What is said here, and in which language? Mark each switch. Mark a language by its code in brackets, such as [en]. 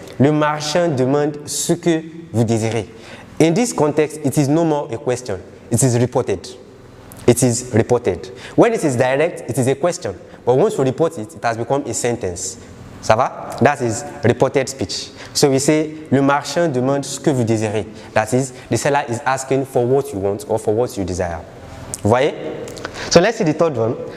[fr] Le marchand demande ce que vous désirez. [en] In this context, it is no more a question. It is reported. It is reported. When it is direct, it is a question. But once you report it, it has become a sentence. [fr] Ça va? [en] That is reported speech. So we say, [fr] le marchand demande ce que vous désirez. [en] That is, the seller is asking for what you want or for what you desire. [fr] Vous voyez? [en] So let's see the third one.